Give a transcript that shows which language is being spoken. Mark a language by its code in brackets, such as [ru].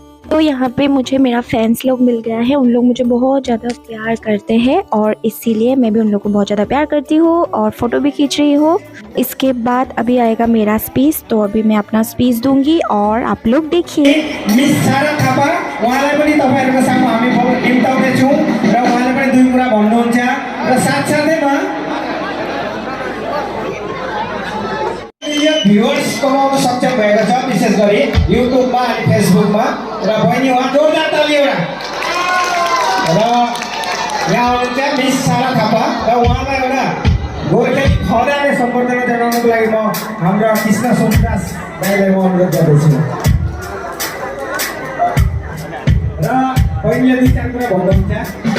[hi] तो यहाँ पे मुझे मेरा फैंस लोग मिल गया है। उन लोग मुझे बहुत ज़्यादा प्यार करते हैं और इसीलिए मैं भी उन लोग को बहुत ज़्यादा प्यार करती हूँ और फ़ोटो भी खींच रही हूँ। इसके बाद अभी आएगा मेरा स्पीच, तो अभी मैं अपना स्पीच दूंगी और आप लोग देखिए। [ne] मिस सारा थापा उहाँलाई पनि तपाईहरुको सामु हामी निम्ताउने छौं र उहाँले पनि दुई कुरा भन्नुहुन्छ र साथसाथैमा भ्युअर्स कमाउन सक्षम भएको छ, विशेष गरी युट्युबमा अनि फेसबुकमा। र बहिनी उहाँ जोरदार ताली एउटा। र यहाँ हुनुहुन्छ मिस सारा थापा र उहाँलाई एउटा गोर्खाली खदाले सम्बर्धना जनाउनको लागि म हाम्रो कृष्ण सोमदास दाइलाई म अनुरोध गर्दैछु र बहिनीले दुई चार कुरा भन्नुहुन्छ